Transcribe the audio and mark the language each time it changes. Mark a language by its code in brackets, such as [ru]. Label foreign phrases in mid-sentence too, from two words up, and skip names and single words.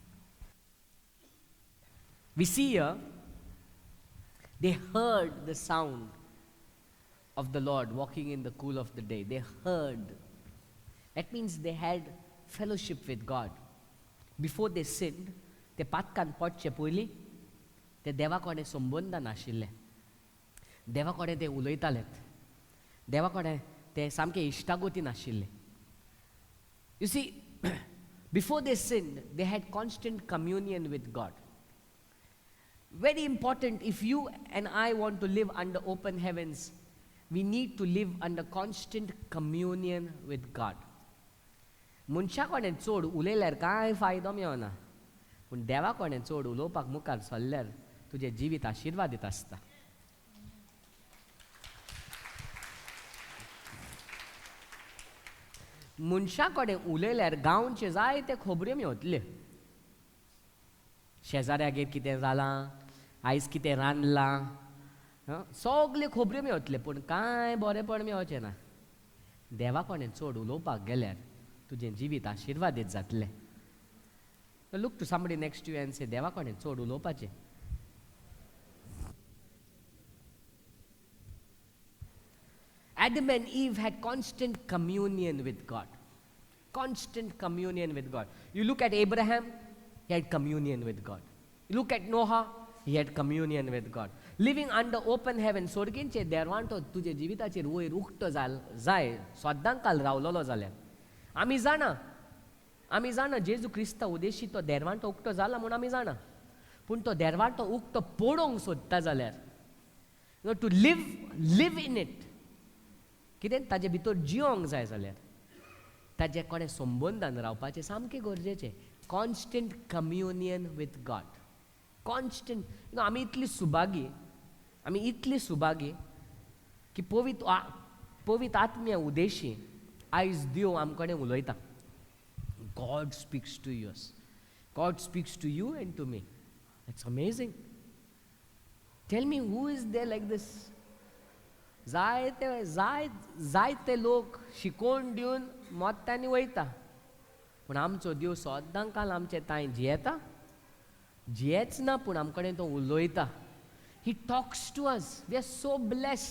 [en] We see here, they heard the sound of the Lord walking in the cool of the day. They heard. That means they had fellowship with God. Before they sinned, [kok] ते पातकान पडचे पयलीं ते देवा कडेन संबंद नाशिल्ले. देवा कडेन ते उलयतालेत. देवा कडेन ते सामके इश्टागोती नाशिल्ले. [en] You see, before they sinned, they had constant communion with God. Very important, if you and I want to live under open heavens, we need to live under constant communion with God. [kok] मनशा कडेन चड उलयल्यार कांय फायदो मेळना. पूण देवा कडेन चड उलोवपाक मुखार सरल्यार तुजें जिवीत आशिर्वादीत आसता. मनशा कडेन उलयल्यार गांवचे जायते खबऱ्यो मेळटल्यो. शेजाऱ्यागेर कितें जालां, आयज कितें रांदलां, सगल्यो खबऱ्यो मेळटल्यो, पूण कांय बरेंपण मेळचें ना. देवा कडेन चड उलोवपाक गेल्यार तुजें जिवीत आशिर्वादीत जातलें. [en] Look to somebody next to you and say, [kok] देवा कडेन चड उलोवपाचें. [en] Adam and Eve had constant communion with God. Constant communion with God. You look at Abraham, he had communion with God. You look at Noah, he had communion with God. Living under open heaven, [kok] स्वर्गींचे देरवांटो तुजे जिविताचेर वयर उक्तो जाय, सद्दांकाल रावलोलो जाल्यार. आमी जाणा जेजू क्रिस्ता उदेशी तो देरवांटो उक्तो जाला म्हूण आमी जाणा. पूण तो देरवांटो उक्तो पळोवंक सोदता जाल्यार, [en] टू live in it, [kok] कितें ताजे भितर जियोंक जाय जाल्यार ताजे कोणे संबंदान रावपाचें सामकें गरजेचें. [en] constant communion with God. कॉन्स्टंट. [kok] आमी इतली सुभागी की पवित्र आत्म्या उदेशी आयज देव आम कडेन उलयता. [en] God speaks to us. God speaks to you and to me. That's amazing. Tell me, who is there like this? [kok] जायते लोक शिकोवन दिवन मोत्तांनी वयता, पूण आमचो देव सद्दांकाल आमचे ताय जियेच ना, पूण आमकडेन तो उलयता. [en] He talks to us. We are so blessed.